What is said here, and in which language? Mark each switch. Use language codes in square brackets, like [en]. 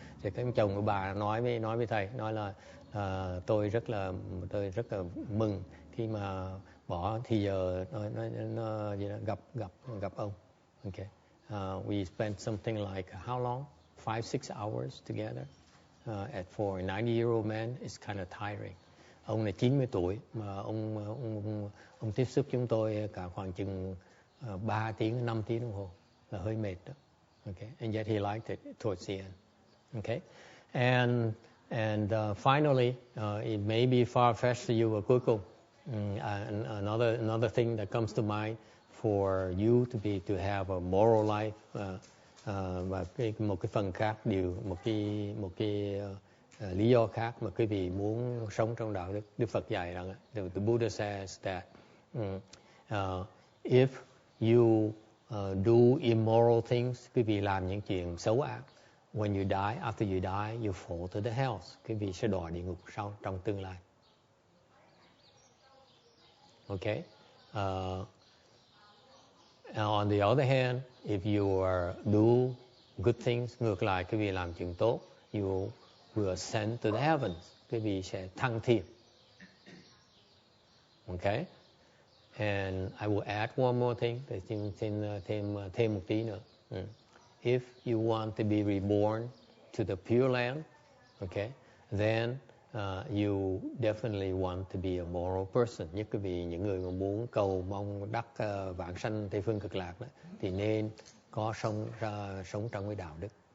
[vi] Thì cái chồng của bà nói với thầy, nói là tôi rất là mừng khi mà bỏ thì giờ nó gặp ông. [en] Okay, we spent something like how long? 5-6 hours together. For a 90-year-old man, it's kind of tiring. [vi] Ông này 90 tuổi mà ông tiếp xúc chúng tôi cả khoảng chừng 3 tiếng 5 tiếng đồng hồ là hơi mệt đó. [en] Okay, and yet he liked it towards the end. Okay, and finally, it may be far-fetched to you, [vi] và cuối cùng [en] another thing that comes to mind for you to have a moral life, [vi] và một cái phần khác, một cái lý do khác mà quý vị muốn sống trong đạo đức. Đức Phật dạy rằng [en] the Buddha says that if you do immoral things, [vi] quý vị làm những chuyện xấu ác, [en] when you die, after you die, you fall to the hells. [vi] Quý vị sẽ đọa địa ngục sau trong tương lai. [en] Okay. On the other hand, if you do good things, [vi] ngược lại quý vị làm chuyện tốt, [en] you will ascend to the heavens. [vi] Quý vị sẽ thăng thiên. [en] Okay. And I will add one more thing. [vi] Để thêm một tí nữa. [en] If you want to be reborn to the Pure Land, okay, then you definitely want to be a moral person. [vi] Nhất quý vị, những người mà muốn cầu mong đắc vãng sanh Tây phương cực lạc đó, thì nên có sống trong cái đạo đức.